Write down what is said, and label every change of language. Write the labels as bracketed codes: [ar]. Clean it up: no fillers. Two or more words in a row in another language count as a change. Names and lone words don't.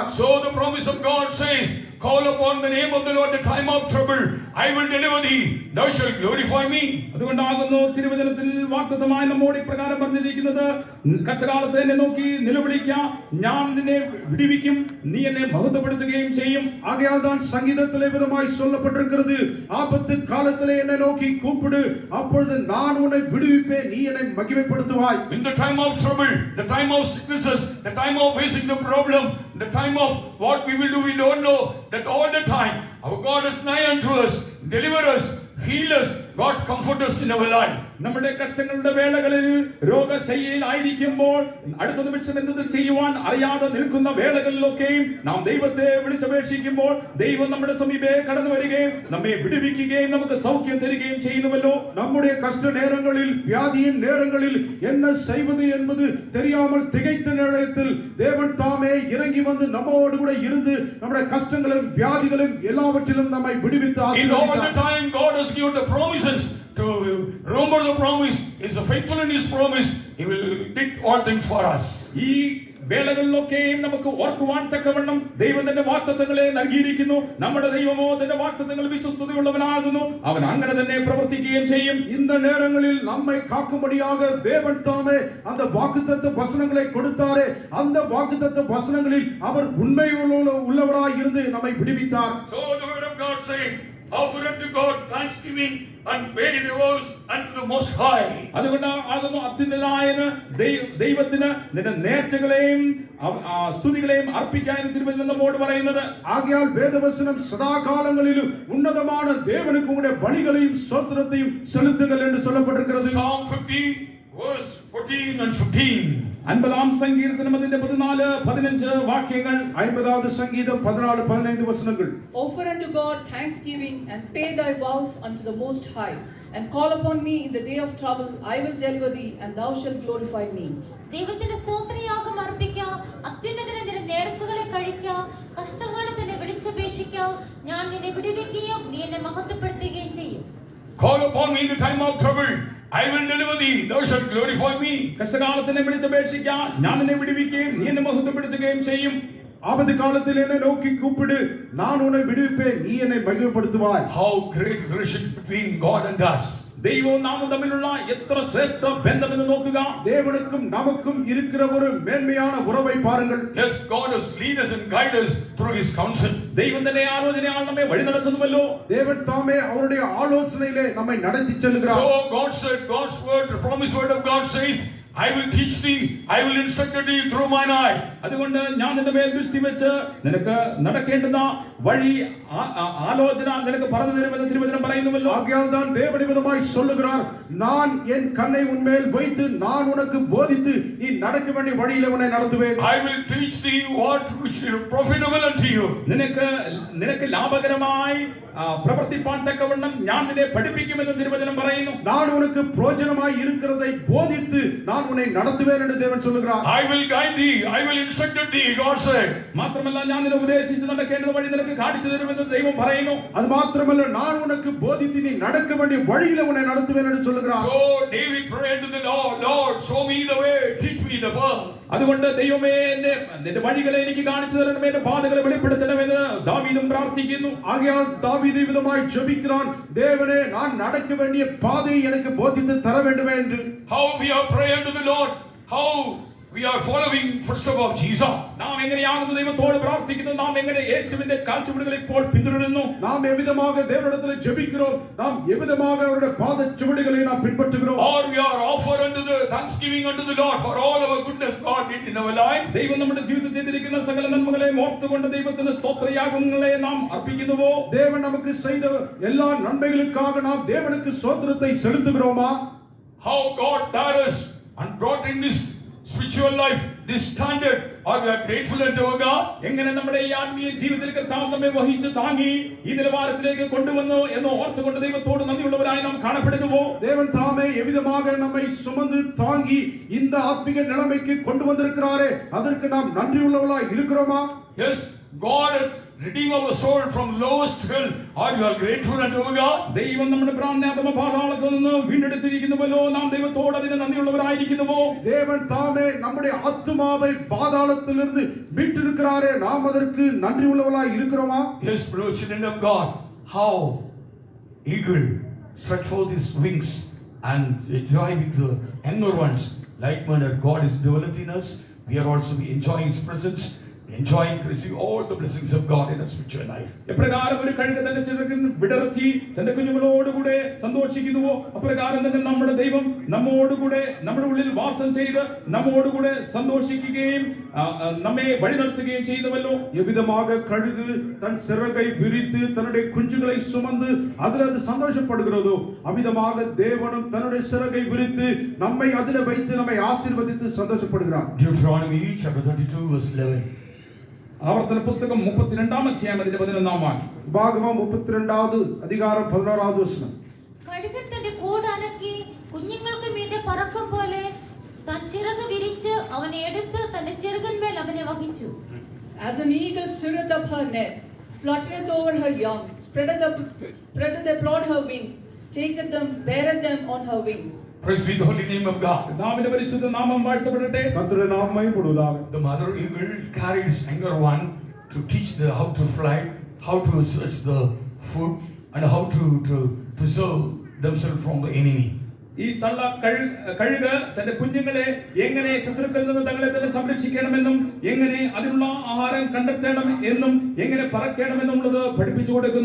[en] So the promise of God says, call upon the name of the Lord the time of trouble, I will deliver thee, thou shalt glorify me. [ml] അതുകൊണ്ടാകുന്നു തിരുവചനത്തിൽ വാഗ്ദത്തമായി നമ്മോട് ഇപ്രകാരം പറഞ്ഞിരിക്കുന്നത്, കഷ്ടകാലത്തെ എന്നെ നോക്കി നിലവിളിക്ക, ഞാൻ നിന്നെ വിടുവിക്കും, നീ എന്നെ മഹത്വപ്പെടുത്തുകയും ചെയ്യും. [ta] ஆகையால் தான் சங்கீதத்திலே விதமாய் சொல்லப்பட்டிருக்கிறது, ஆபத்து காலத்திலே என்னை நோக்கி கூப்பிடு, அப்பொழுது நான் உன்னை விடுவிப்பேன், நீ என்னை மகிமைப்படுத்துவாய். [en] In the time of trouble, the time of sicknesses, the time of facing the problem, the time of what we will do we don't know, that all the time our God is nigh unto us, deliver us, heal us, God comfort us in our life. [ml] നമ്മുടെ കഷ്ടങ്ങളുടെ വേളകളിൽ രോഗശയ്യയിൽ ആയിരിക്കുമ്പോൾ അടുത്ത നിമിഷം എന്ത് ചെയ്യുവാൻ അറിയാതെ നിൽക്കുന്ന വേളകളിലൊക്കെയും നാം ദൈവത്തെ വിളിച്ചപേക്ഷിക്കുമ്പോൾ ദൈവം നമ്മുടെ സമീപേ കടന്നു വരികയും നമ്മെ വിടുവിക്കുകയും നമുക്ക് സൗഖ്യം തരികയും ചെയ്യുന്നുവല്ലോ. [ta] நம்முடைய கஷ்ட நேரங்களில் வியாதியின் நேரங்களில் என்ன செய்வது என்பது தெரியாமல் திகைத்த நேரத்தில் தேவன் தாமே இறங்கி வந்து நம்மோடு கூட இருந்து நம்முடைய கஷ்டங்களும் வியாதிகளும் எல்லாவற்றிலும் நம்மை விடுவித்து [en] In all the [ta] ஆசீர்வதித்தார். [en] time God has given the promises to remember the promise, is faithful in his promise, he will did all things for us. [ml] ഈ വേളകളിലൊക്കെയും നമുക്ക് ഓർക്കുവാൻ തക്കവണ്ണം ദൈവം തന്റെ വാഗ്ദത്തങ്ങളെ നൽകിയിരിക്കുന്നു. നമ്മുടെ ദൈവമോ തന്റെ വാഗ്ദത്തങ്ങൾ വിശ്വസ്തതയുള്ളവനാകുന്നു, അവൻ അങ്ങനെ തന്നെ പ്രവർത്തിക്കുകയും ചെയ്യും. [ta] இந்த நேரங்களில் நம்மை காக்கும்படியாக தேவன் தாமே அந்த வாக்குத்தத்த வசனங்களை கொடுத்தாரே, அந்த வாக்குத்தத்த வசனங்களில் அவர் உண்மையுள்ளவராய் இருந்து நம்மை விடுவித்தார். [en] So the word of God says, offer unto God thanksgiving and pay the vows unto the Most High. [ml] അതുകൊണ്ട് ആകുന്നു അത്യുന്നതനായ ദൈവത്തിന് നിന്റെ നേർച്ചകളെയും സ്തുതികളെയും അർപ്പിക്കാൻ തിരുവചനം നമ്മോട് പറയുന്നത്. [ta] ஆகையால் வேதவசனம் சதா காலங்களிலும் உன்னதமான தேவனுக்கு உங்களுடைய பலிகளையும் ஸ்தோத்திரத்தையும் செலுத்துங்கள் என்று சொல்லப்பட்டிருக்கிறது. [en] Psalm 50 verse 14 and 15. [ml] 50-ാം സങ്കീർത്തനം അതിന്റെ 14-15 വാക്യങ്ങൾ. [ta] 50வது சங்கீதம் 14-15 வசனங்கள். [en] Offer unto God thanksgiving and pay thy vows unto the Most High, and call upon me in the day of trouble, I will deliver thee, and thou shalt glorify me. [ml] ദൈവത്തിന്റെ സ്തോത്രയാഗം അർപ്പിക്കാം, അത്യുന്നതനെ നിന്റെ നേർച്ചകളെ കഴിക്കാം, കഷ്ടകാലത്തിനെ വിളിച്ചപേക്ഷിക്കാം, ഞാൻ നിന്നെ വിടുവിക്കുകയും നീ എന്നെ മഹത്വപ്പെടുത്തുകയും ചെയ്യും. [en] Call upon me in the time of trouble, I will deliver thee, thou shalt glorify me. [ml] കഷ്ടകാലത്തിനെ വിളിച്ചപേക്ഷിക്കാം, ഞാൻ നിന്നെ വിടുവിക്കുകയും നീ എന്നെ മഹത്വപ്പെടുത്തുകയും ചെയ്യും. [ta] ஆபத்து காலத்தில் என்னை நோக்கி கூப்பிடு, நான் உன்னை விடுவிப்பேன், நீ என்னை மகிமைப்படுத்துவாய். [en] How great relationship between God and us. [ml] ദൈവവും നാമും തമ്മിലുള്ള എത്ര ശ്രേഷ്ഠ ബന്ധമെന്ന് നോക്കുക. [ta] தேவனுக்கும் நமக்கும் இருக்கிற ஒரு மேன்மையான உறவை பாருங்கள். [en] Yes, God has lead us and guide us through his counsel. [ml] ദൈവം തന്നെ ആലോചനയാൽ നമ്മെ വഴി നടത്തുന്നുവല്ലോ. [ta] தேவன் தாமே அவருடைய ஆலோசனையிலே நம்மை நடத்தி செல்கிறார். [en] So God said, God's word, the promised word of God says, I will teach thee, I will instruct thee through mine eye. [ml] അതുകൊണ്ട് ഞാൻ നിന്റെ മേൽ ദൃഷ്ടി വെച്ച് നിനക്ക് നടക്കേണ്ടുന്ന വഴി ആലോചന നിനക്ക് പറഞ്ഞു തരുമെന്ന് തിരുവചനം പറയുന്നുവല്ലോ. [ta] ஆகையால் தான் தேவன் விதமாய் சொல்லுகிறார், நான் என் கண்ணை உன்மேல் வைத்து நான் உனக்கு போதித்து நீ நடக்க வேண்டிய வழியிலே உன்னை நடத்துவேன். [en] I will teach thee what which is profitable unto you. [ml] നിനക്ക് ലാഭകരമായി പ്രവർത്തിപ്പാൻ തക്കവണ്ണം ഞാൻ നിന്നെ പഠിപ്പിക്കുമെന്ന് തിരുവചനം പറയുന്നു. [ta] நான் உனக்கு பிரயோஜனமாய் இருக்கிறதை போதித்து நான் உன்னை நடத்துவேன் என்று தேவன் சொல்லுகிறார். [en] I will guide thee, I will instruct thee, God said. [ml] മാത്രമല്ല ഞാൻ നിന്നെ ഉപദേശിച്ച് നടക്കേണ്ട വഴി നിനക്ക് കാണിച്ചു തരുമെന്ന് ദൈവം പറയുന്നു. [ta] அது மாத்திரமல்ல, நான் உனக்கு போதித்து நீ நடக்க வேண்டிய வழியிலே உன்னை நடத்துவேன் என்று சொல்லுகிறார். [en] So David prayed to the Lord, Lord, show me the way, teach me the path. [ml] അതുകൊണ്ട് ദൈവമേ നിന്റെ വഴികളെ എനിക്ക് കാണിച്ചു തരണമേ, എന്റെ പാതകളെ വെളിപ്പെടുത്തണമെന്ന് ദാവീദും പ്രാർത്ഥിക്കുന്നു. [ta] ஆகையால் தாவீது விதமாய் ஜெபிக்கிறான், தேவனே நான் நடக்க வேண்டிய பாதையை எனக்கு போதித்து தர வேண்டுமே என்று. [en] How we are praying to the Lord, how we are following footsteps of Jesus. [ml] നാം എങ്ങനെയാകുന്നു ദൈവത്തോട് പ്രാർത്ഥിക്കുന്നു, നാം എങ്ങനെ യേശുവിന്റെ കാൽച്ചുവടുകൾ ഇപ്പോൾ പിന്തുടരുന്നു. [ta] நாம் எவ்விதமாக தேவனிடத்தில் ஜெபிக்கிறோம், நாம் எவ்விதமாக அவருடைய பாதச்சுவடுகளை நாம் பின்பற்றுகிறோம். [en] Or we are offer unto the thanksgiving unto the Lord for all our goodness God did in our life. [ml] ദൈവം നമ്മുടെ ജീവിതത്തിൽ ചെയ്തിരിക്കുന്ന സകല നന്മകളെ ഓർത്തുകൊണ്ട് ദൈവത്തിന് സ്തോത്രയാഗങ്ങളെ നാം അർപ്പിക്കുന്നുവോ? [ta] தேவன் நமக்கு செய்த எல்லா நன்மைகளுக்காக நாம் தேவனுக்கு ஸ்தோத்திரத்தை செலுத்துகிறோமா? [en] How God bore us and brought in this spiritual life this standard, or we are grateful unto our God? [ml] എങ്ങനെ നമ്മുടെ ഈ ആത്മീയ ജീവിതത്തിൽ കർത്താവ് നമ്മെ വഹിച്ചു താങ്ങി ഈ നിലവാരത്തിലേക്ക് കൊണ്ടുവന്നു എന്ന് ഓർത്തുകൊണ്ട് ദൈവത്തോട് നന്ദിയുള്ളവരായി നാം കാണപ്പെടുന്നുവോ? [ta] தேவன் தாமே எவ்விதமாக நம்மை சுமந்து தாங்கி இந்த ஆத்மீக நிலைமைக்கு கொண்டு வந்திருக்கிறாரே, அதற்கு நாம் நன்றியுள்ளவர்களாய் இருக்கிறோமா? [en] Yes, God hath redeemed our soul from lowest hell. Are you all grateful unto our God? [ml] ദൈവം നമ്മുടെ പ്രാണനാഥമ പാതാളത്തിൽ നിന്ന് വീണ്ടെടുത്തിരിക്കുന്നുവല്ലോ, നാം ദൈവത്തോട് അതിന് നന്ദിയുള്ളവരായിരിക്കുന്നുവോ? [ta] தேவன் தாமே நம்முடைய ஆத்துமாவை பாதாளத்திலிருந்து மீட்டிருக்கிறாரே, நாம் அதற்கு நன்றி உள்ளவர்களாய் இருக்கிறோமா? [en] Yes, beloved children of God, how eagle stretch forth his wings and enjoy with the younger ones. Like manner, God is developing us. We are also enjoying His presence, enjoying, receive all the blessings of God in our spiritual life. [ml] എപ്രകാരം ഒരു കഴുക തന്റെ ചിറകിൻ വിടർത്തി തന്റെ കുഞ്ഞുങ്ങളോടുകൂടെ സന്തോഷിക്കുന്നുവോ, അപ്രകാരം തന്നെ നമ്മുടെ ദൈവം നമ്മോടുകൂടെ നമ്മുടെ ഉള്ളിൽ വാസം ചെയ്ത് നമ്മോടുകൂടെ സന്തോഷിക്കുകയും നമ്മെ വഴി നടത്തുകയും ചെയ്യുന്നുവല്ലോ. [ta] எவ்விதமாக கழுகு தன் சிறகை விரித்து தன்னுடைய குஞ்சுகளை சுமந்து அதில் அது சந்தோஷப்படுகிறதோ, அவ்விதமாக தேவனும் தன்னுடைய சிறகை விரித்து நம்மை அதில் வைத்து நம்மை ஆசீர்வதித்து சந்தோஷப்படுகிறார். [en] Deuteronomy chapter 32 verse 11. [ml] ആവർത്തന പുസ്തകം 32-ാം അധ്യായം അതിന്റെ 11-ാം വാക്യം. [ta] உபாகமம் 32வது அதிகாரம் 11வது வசனம். [ml] കഴുകൻ തന്റെ കൂടനക്കി കുഞ്ഞുങ്ങൾക്ക് മീതെ പറക്കും പോലെ താൻ ചിറക് വിരിച്ച് അവനെ എടുത്ത് തന്റെ ചിറകിന്മേൽ അവനെ വഹിച്ചു. [en] As an eagle stirreth up her nest, fluttereth over her young, spreadeth abroad her wings, taketh them, beareth them on her wings. Praise be the holy name of God. [ml] കർത്താവിന്റെ പരിശുദ്ധ നാമം വാഴ്ത്തപ്പെടട്ടെ. [ta] கர்த்தருடைய நாமம் மகிமைப்படுவதாக. [en] The mother eagle carried his younger one to teach the how to fly, how to search the food, and how to preserve themselves from the enemy. [ml] ഈ തള്ള കഴുക തന്റെ കുഞ്ഞുങ്ങളെ എങ്ങനെ ശത്രുക്കളിൽ നിന്ന് തങ്ങളെ തന്നെ സംരക്ഷിക്കണമെന്നും എങ്ങനെ അതിനുള്ള ആഹാരം കണ്ടെത്തണം എന്നും എങ്ങനെ പറക്കണമെന്നുള്ളത് പഠിപ്പിച്ചു കൊടുക്കുന്നു.